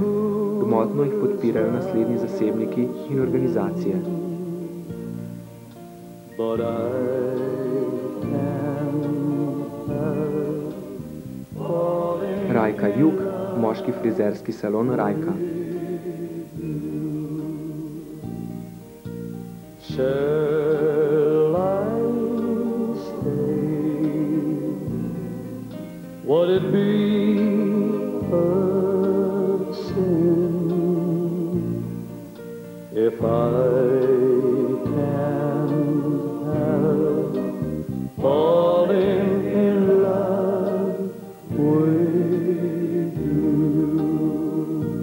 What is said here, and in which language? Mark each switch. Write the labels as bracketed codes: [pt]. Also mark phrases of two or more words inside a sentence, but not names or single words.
[sl] Gmotno jih podpirajo naslednji zasebniki in organizacije. Rajka Jug, moški frizerski salon Rajka. [en] Would it be a sin if I can't help falling in love with you?